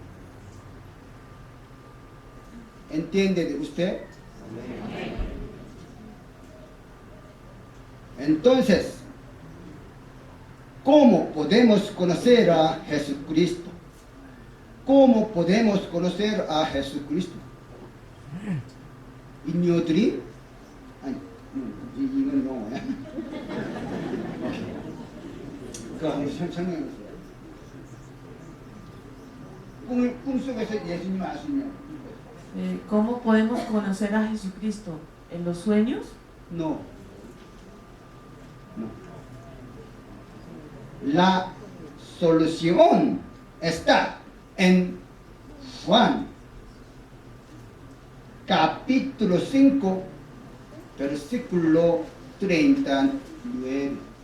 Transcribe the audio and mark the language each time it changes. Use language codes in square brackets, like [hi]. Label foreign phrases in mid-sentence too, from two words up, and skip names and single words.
[es] ¿Entiende usted? Entonces, ¿cómo podemos conocer a Jesucristo? ¿Cómo podemos conocer a Jesucristo? [en] In your dream? [ko] 아니, 이건 영어야. 그거 한번 설명해보세요. 꿈속에서 예수님을 알 수 있냐? [es] ¿Cómo podemos conocer a Jesucristo? ¿En los sueños? No. La solución está en Juan, capítulo 5, versículo 39.